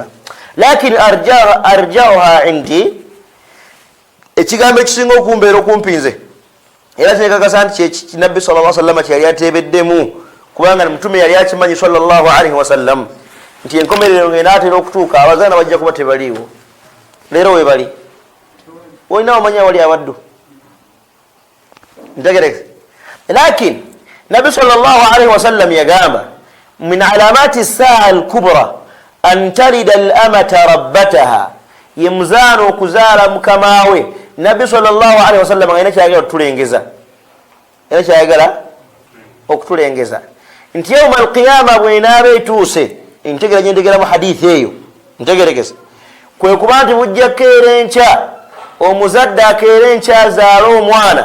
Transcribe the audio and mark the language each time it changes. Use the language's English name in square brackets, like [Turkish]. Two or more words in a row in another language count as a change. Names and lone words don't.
[Arabic] لكن أرجحها عندي, [Ganda] ekigambo ekisinga okumbeera okumpinze era kinekakasa nti Nabbi [Arabic] صلى الله عليه وسلم [Ganda] kyeyali ateebeddemu, kubanga Mutume yali akimanyi [Arabic] صلى الله عليه وسلم [Ganda] nti enkomerero ng'enaatera okutuuka abazaana bajja kuba tebaliiwo. Leero we bali, olina omanyi awali abaddu. Ntegeregese. Lakin Nabbi [Arabic] صلى الله عليه وسلم [Ganda] yagamba [Arabic] من علامات الساعة الكبرى أن تلد الأمة ربتها, [Ganda] ye muzaana okuzaala mukamawe. Nabbi [Arabic] صلى الله عليه وسلم [Ganda] alina kyayagala okutulengeza, era kyayagala okutulengeza nti [Arabic] يوم القيامة [Ganda] bw'enaaba etuuse, entegera gyentegera mu hadithi eyo, ntegeregese, kwe kuba nti bujja kukeera enkya, omuzadde akeera enkya azaala omwana.